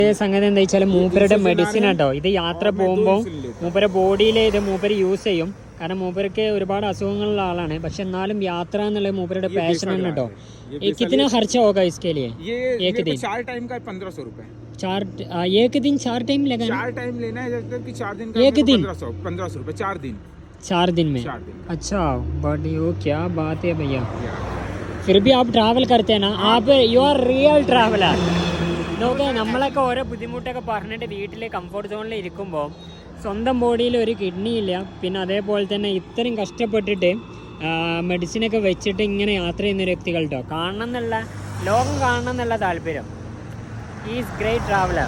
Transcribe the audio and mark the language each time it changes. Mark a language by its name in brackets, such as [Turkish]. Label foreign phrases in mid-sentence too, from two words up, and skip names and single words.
[Malayalam] സംഗതി എന്താ വെച്ചാൽ മൂപ്പരുടെ മെഡിസിൻ കേട്ടോ. ഇത് യാത്ര പോകുമ്പോൾ മൂപ്പരെ ബോഡിയിൽ ഇത് മൂപ്പര് യൂസ് ചെയ്യും. കാരണം മൂപ്പർക്ക് ഒരുപാട് അസുഖങ്ങളുള്ള ആളാണ്. പക്ഷെ എന്നാലും യാത്ര എന്നുള്ളത് മൂപ്പരുടെ പാഷൻ ആണ് കേട്ടോ. [Hindi] कितना खर्चा होगा इसके लिए? ये एक दिन 4 टाइम का 1500 रुपए। एक दिन 4 टाइम लेगा? 4 टाइम लेना है जैसे कि 4 दिन का एक दिन 1500 रुपए 4 दिन। 4 दिन में 4 दिन। अच्छा बड़ी वो क्या बात है भैया. फिर भी आप ट्रैवल करते हैं ना, आप [English] you are real traveller. [Malayalam] നോക്കെ നമ്മളൊക്കെ ഓരോ ബുദ്ധിമുട്ടൊക്കെ പറഞ്ഞിട്ട് വീട്ടിൽ [English] comfort zone [Malayalam] ഇരിക്കുമ്പോൾ സ്വന്തം ബോഡിയിൽ ഒരു കിഡ്നി ഇല്ല. പിന്നെ അതേപോലെ തന്നെ ഇത്രയും കഷ്ടപ്പെട്ടിട്ട് മെഡിസിനൊക്കെ വെച്ചിട്ട് ഇങ്ങനെ യാത്ര ചെയ്യുന്നൊരു വ്യക്തികൾ കേട്ടോ. കാണണം എന്നുള്ള ലോകം കാണണം എന്നുള്ള താല്പര്യം. [English] is great traveller.